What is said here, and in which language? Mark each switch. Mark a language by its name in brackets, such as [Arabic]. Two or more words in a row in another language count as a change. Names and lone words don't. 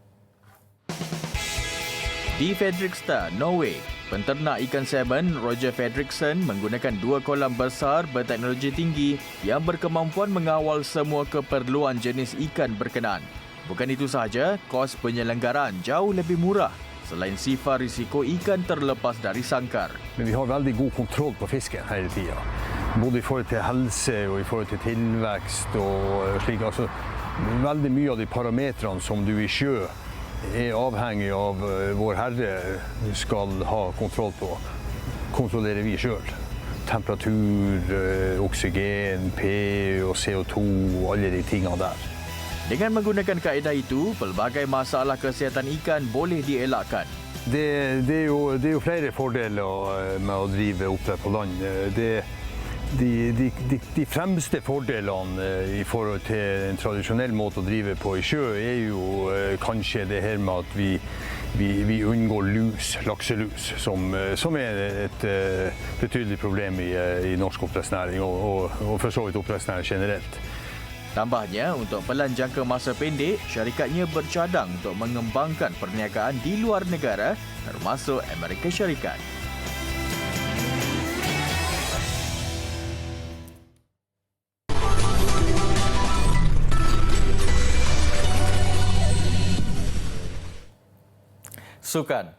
[Malay] Di Fredrikstad, Norway, penternak ikan salmon Roger Fredriksson menggunakan 2 kolam besar berteknologi tinggi yang berkemampuan mengawal semua keperluan jenis ikan berkenaan. Bukan itu sahaja, kos penyelenggaraan jauh lebih murah selain sifar risiko ikan terlepas dari sangkar. [Swedish] Men vi har väldigt god kontroll på fisken här i tiden. Både i forhold till hälsa och i forhold till tillväxt och slik. Alltså, väldigt mycket av de parametrarna som du i sjö är avhängig av vår herre ska ha kontroll på. Kontrollerar vi själv. Temperatur, oxygen, pH och CO2 och alla de tingene där. [Malay] Dengan menggunakan kaedah itu, pelbagai masalah kesihatan ikan boleh dielakkan. [Swedish] Det är ju flera fördelar med att driva oppdrett på land. De främsta fördelarna i förhållande till en traditionell måte att driva på i sjö är ju kanske det här med att vi undgår lakselus, som är ett betydligt problem i [Norwegian] norsk oppdrettsnæring [Swedish] och för så vidt oppdrettsnæring generellt. [Malay] Tambahnya, untuk pelan jangka masa pendek, syarikatnya bercadang untuk mengembangkan perniagaan di luar negara termasuk Amerika Syarikat. Sukan.